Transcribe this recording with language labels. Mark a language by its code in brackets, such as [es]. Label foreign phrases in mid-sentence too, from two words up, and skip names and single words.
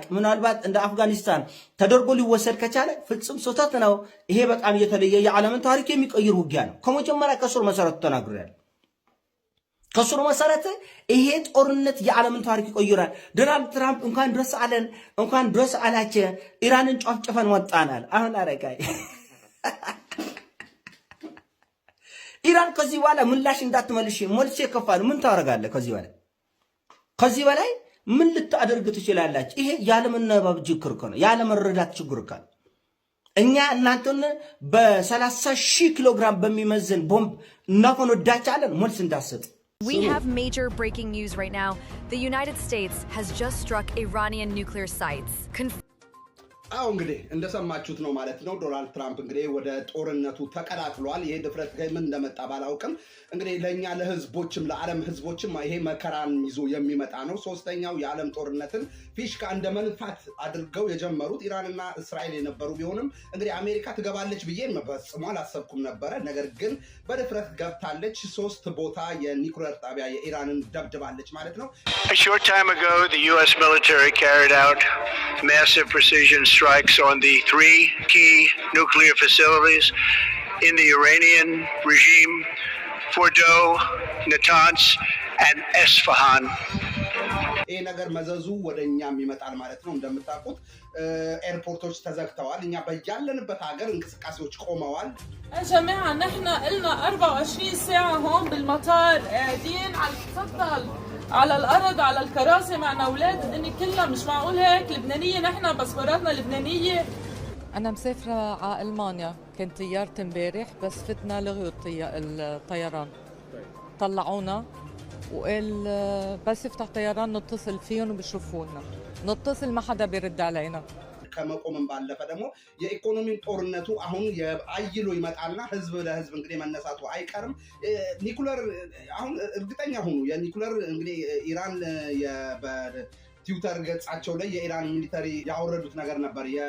[am] ምናልባት እንደ አፍጋኒስታን ተደርጎ ሊወሰድ ከቻለ ፍጹም ስህተት ነው። ይሄ በጣም የተለየ የዓለምን ታሪክ የሚቀይር ውጊያ ነው። ከመጀመሪያ ከስሩ መሰረቱ ተናግሬያለሁ። ከስሩ መሰረት ይሄ ጦርነት የዓለምን ታሪክ ይቀይራል። ዶናልድ ትራምፕ እንኳን ድረስ አላቸው ኢራንን ጨፍጭፈን ወጣናል። አሁን አረጋይ ኢራን ከዚህ በኋላ ምላሽ እንዳትመልሽ መልስ ይከፋል። ምን ታረጋለህ? ከዚህ በላይ ምን ልታደርግ ትችላላችሁ? ይሄ ያለመናበብ ችግር ነው፣ ያለመረዳት ችግር ነው። እኛ እናንተን በ30,000 ኪሎ ግራም በሚመዝን ቦምብ እናፈነዳቻለን። መልስ እንዳትሰጥ። [en] We have major breaking news right now. The United States has just struck Iranian nuclear sites. [am] እንግዲህ እንደሰማችሁት ነው ማለት ነው። ዶናልድ ትራምፕ እንግዲህ ወደ ጦርነቱ ተቀላቅሏል። ይሄ ድፍረት ምን እንደመጣ ባላውቅም እንግዲህ ለኛ ለህዝቦችም ለዓለም ህዝቦችም ይሄ መከራን ይዞ የሚመጣ ነው። ሶስተኛው የዓለም ጦርነትን ፊሽካ እንደ መንፋት አድርገው የጀመሩት ኢራንና እስራኤል የነበሩ ቢሆንም እንግዲህ አሜሪካ ትገባለች ብዬ ፈጽሞ አላሰብኩም ነበረ። ነገር ግን በድፍረት ገብታለች። 3 ቦታ የኒውክሌር ጣቢያ የኢራንን ደብድባለች ማለት ነው። [en] A short time ago, the US military carried out massive precision strikes on the 3 key nuclear facilities in the Iranian regime, Fordo, Natanz, and Esfahan. [am] ይሄ ነገር መዘዙ ወደኛም ይመጣል ማለት ነው። እንደምታውቁት ኤርፖርቶች ተዘግተዋል። እኛ በያለንበት ሀገር እንቅስቃሴዎች ቆመዋል። [ar] يا جماعه نحن قلنا 24 ساعه هون بالمطار قاعدين على السطح على الارض على الكراسي معنا اولاد. الدنيا كلها مش معقول هيك. لبنانيه نحن باسبوراتنا لبنانيه. انا مسافره على المانيا، كنت طيارتي امبارح بس فتنا لغوا الطيران، طلعونا وقال بس يفتح طيران نتصل فيهم وبيشوفونا، نتصل ما حدا بيرد علينا. [am] ከመቆምም ባለፈ ደግሞ የኢኮኖሚ ጦርነቱ አሁን አይሎ ይመጣልና ህዝብ ለህዝብ እንግዲህ መነሳቱ አይቀርም። ኒኩለር አሁን እርግጠኛ ሆኑ የኒኩለር እንግዲህ ኢራን በትዊተር ገጻቸው ላይ የኢራን ሚሊተሪ ያወረዱት ነገር ነበር።